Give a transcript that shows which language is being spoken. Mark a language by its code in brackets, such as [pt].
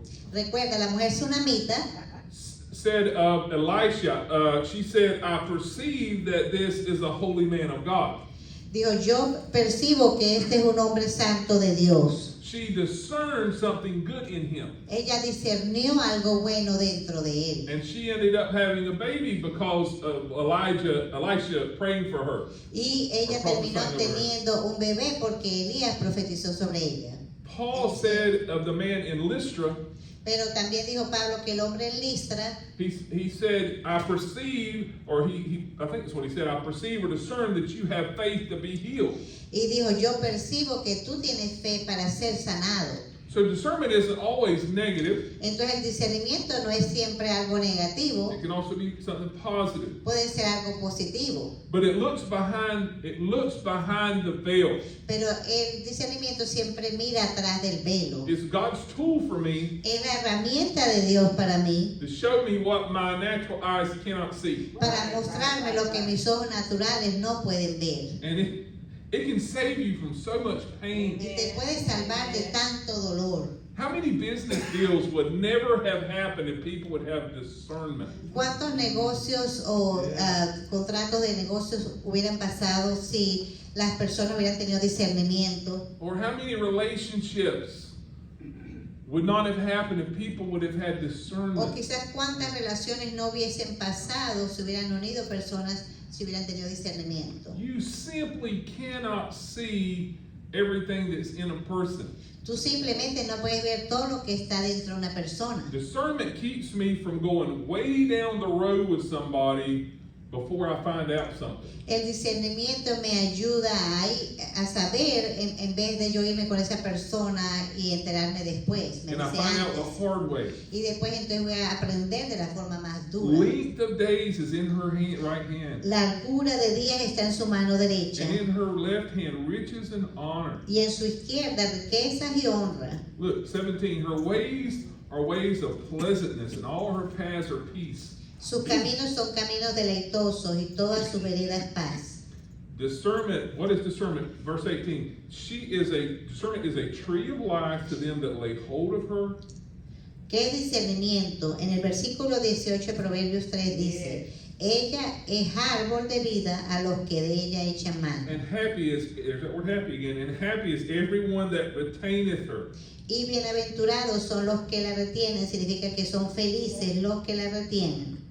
[es] Recuerda, la mujer sunamita [en] said of Elisha. She said, "I perceive that this is a holy man of God." [es] dijo, yo percibo que este es un hombre santo de Dios. [en] she discerned something good in him. [es] Ella discernió algo bueno dentro de él. [en] And she ended up having a baby because of Elisha praying for her. [es] Y ella [en] Or [es] terminó [en] prophesying over her. [es] teniendo un bebé porque Elías profetizó sobre ella. [en] Paul said of the man in Lystra, [es] Pero también dijo Pablo que el hombre en Listra, [en] he said, I perceive, or I think that's what he said, I perceive or discern that you have faith to be healed. [es] y dijo, yo percibo que tú tienes fe para ser sanado. [en] So discernment isn't always negative. [es] Entonces el discernimiento no es siempre algo negativo, [en] It can also be something positive. [es] puede ser algo positivo. [en] But it looks behind the veil. [es] Pero el discernimiento siempre mira atrás del velo. [en] It's God's tool for me [es] Es la herramienta de Dios para mí, [en] to show me what my natural eyes cannot see. [es] para mostrarme lo que mis ojos naturales no pueden ver. [en] And it can save you from so much pain. [es] Y te puede salvar de tanto dolor. [en] How many business deals would never have happened if people would have discernment? [es] ¿Cuántos negocios o contratos de negocios hubieran pasado si las personas hubieran tenido discernimiento? [en] Or how many relationships would not have happened if people would have had [es] O [en] discernment? [es] quizás cuántas relaciones no hubiesen pasado si hubieran unido personas si hubieran tenido discernimiento. [en] You simply cannot see everything that's in a person. [es] Tú simplemente no puedes ver todo lo que está dentro de una persona. [en] Discernment keeps me from going way down the road with somebody before I find out something. [es] El discernimiento me ayuda a saber en vez de yo irme con esa persona y enterarme después. Me [en] And I [es] dice [en] find out [es] antes. [en] the hard way. [es] Y después entonces voy a aprender de la forma más dura. [en] Length of days is in her right hand, [es] Largura de días está en su mano derecha. [en] and in her left hand riches and honor. [es] Y en su izquierda riquezas y honra. [en] Look, 17, her ways are ways of pleasantness, and all her paths are peace. [es] Sus caminos son caminos deleitosos y todas sus veredas paz. [en] Discernment, what is discernment? Verse 18, discernment is a tree of life to them that lay hold of her. [es] ¿Qué discernimiento? En el versículo 18 Proverbios 3 dice, ella es árbol de vida a los que de ella echan mano. [en] And happy is, there's that word happy again, and happy is everyone that retaineth her. [es] Y bienaventurados son los que la retienen, significa que son felices los que la retienen.